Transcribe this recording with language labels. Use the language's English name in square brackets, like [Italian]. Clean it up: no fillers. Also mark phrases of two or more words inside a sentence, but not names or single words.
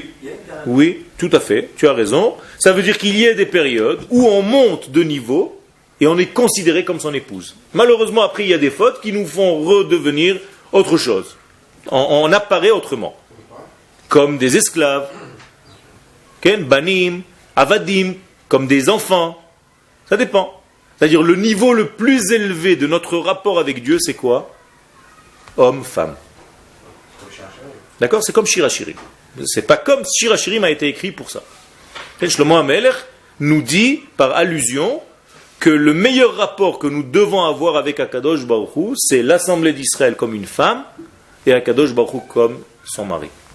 [French] Oui, tout à fait, tu as raison. Ça veut dire qu'il y a des périodes où on monte de niveau et on est considéré comme son épouse. Malheureusement, après, il y a des fautes qui nous font redevenir autre chose. On apparaît autrement. Comme des esclaves. [Hebrew] כן, בנים, עבדים, [French] comme des enfants. Ça dépend. C'est-à-dire le niveau le plus élevé de notre rapport avec Dieu, c'est quoi? Homme, femme. D'accord? C'est comme Shirachirim. C'est pas comme Shirachirim a été écrit pour ça. Shlomo HaMelech nous dit, par allusion, que le meilleur rapport que nous devons avoir avec [Hebrew] הקדוש ברוך הוא, [French] c'est l'Assemblée d'Israël comme une femme et [Hebrew] הקדוש ברוך הוא [French] comme son mari.